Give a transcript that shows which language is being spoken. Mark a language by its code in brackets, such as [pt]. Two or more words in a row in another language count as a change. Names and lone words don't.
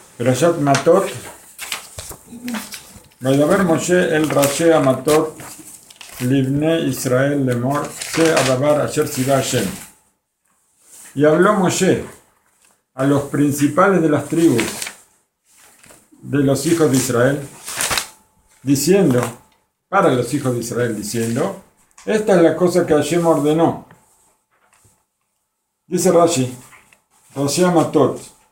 [es] Perashat Matot. [he] וידבר משה אל ראשי מטות לבני ישראל לאמר זה הדבר אשר צוה השם. [es] Y habló Moshe a los principales de las tribus de los hijos de Israel, diciendo, para los hijos de Israel, diciendo, esta es la cosa que Hashem ordenó. Dice Rashi, Rashi Matot.